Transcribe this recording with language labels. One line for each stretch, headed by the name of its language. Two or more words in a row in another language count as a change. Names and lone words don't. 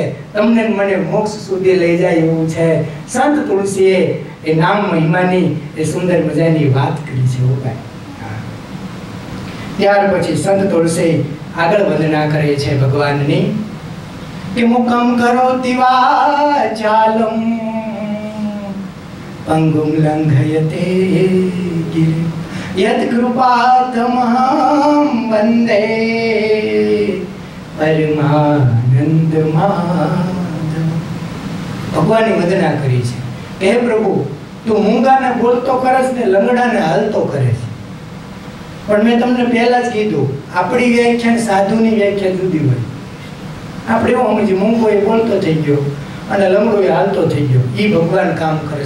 Gujarati: તમને મને મોક્ષ સુધી લઈ જાય એવું છે. સંત તુલસીએ એ નામ મહિમાની એ સુંદર મજાની વાત કરી છે. ત્યાર પછી સંત તુલસી આગળ વંદના કરે છે ભગવાનની કે
Sanskrit: મુકમ કરોતિ વાચાલમ पंगुम लंघयते गिरिं यत् कृपातमहं वन्दे परमानंद माधव.
Gujarati: ભગવાનની વંદના કરી છે કે હે પ્રભુ, તું મૂંગાને બોલતો કરે છે ને લંગડાને હાલતો કરે છે. પણ મેં તમને પહેલા જ કીધું, આપણી વ્યાખ્યા ને સાધુની વ્યાખ્યા જુદી હોય. આપણે એવું સમજીએ મૂંગો એ બોલતો થઈ ગયો અને લંગડો એ હાલતો થઈ ગયો, ઈ ભગવાન કામ કરે છે.